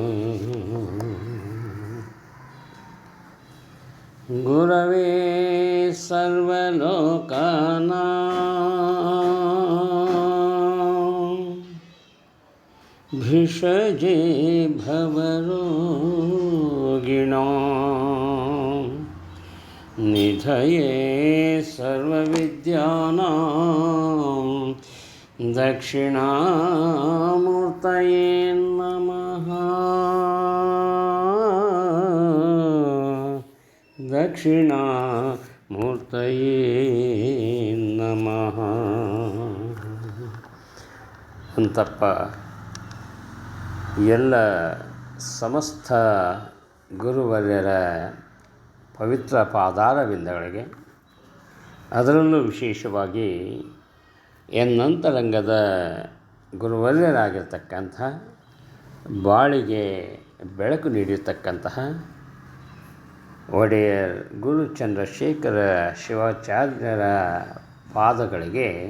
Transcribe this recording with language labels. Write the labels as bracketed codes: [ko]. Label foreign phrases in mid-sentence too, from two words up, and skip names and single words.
[sa] गुरवे सर्वलोकानां भिषजे भवरोगिणां निधये सर्वविद्यानां दक्षिणामूर्तये नमः। दक्षिणामूर्तये नमः [kn] ಅಂತಪ್ಪ ಎಲ್ಲ ಸಮಸ್ತ ಗುರುವರ್ಯರ ಪವಿತ್ರ ಪಾದಾರವಿಂದಗಳಿಗೆ, ಅದರಲ್ಲೂ ವಿಶೇಷವಾಗಿ ಎನ್ನಂತರಂಗದ ಗುರುವರ್ಯರಾಗಿರ್ತಕ್ಕಂಥ, ಬಾಳಿಗೆ ಬೆಳಕು ನೀಡಿರ್ತಕ್ಕಂತಹ ಒಡೆಯರ್ ಗುರು ಚಂದ್ರಶೇಖರ ಶಿವಾಚಾರ್ಯರ ಪಾದಗಳಿಗೆ